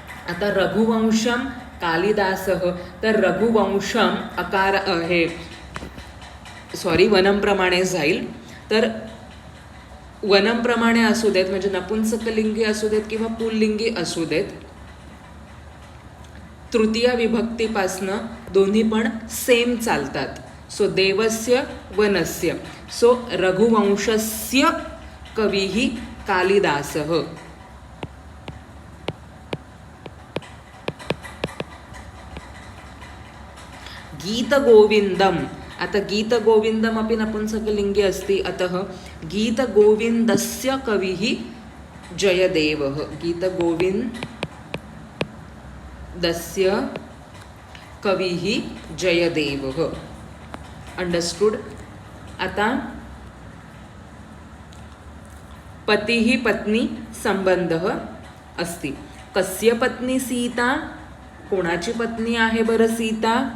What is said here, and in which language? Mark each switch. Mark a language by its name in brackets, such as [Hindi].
[Marathi] आता रघुवंशम कालिदासः, तर रघुवंशम वनमप्रमाणे जाईल. तर वनमप्रमाणे असू देत, म्हणजे नपुंसकलिंगी असू देत किंवा पुल्लिंगी असू देत, तृतीय विभक्तीपासनं दोन्ही पण सेम चालतात. [Sanskrit] सो देवस्य वनस्य. सो रघुवंशस्य कविः कालिदासः. गीतगोविंदम, आता गीतगोविंदमपि नपुंसकलिंगी अस्ति, अतः गीतगोविन्दस्य कविः जयदेवः. गीतगोविन्दस्य कविः जयदेवः. अंडरस्टूड. आता पतिः पत्नी संबंधः अस्ति. कस्य पत्नी सीता, [Marathi] कोणाची पत्नी आहे बरं सीता?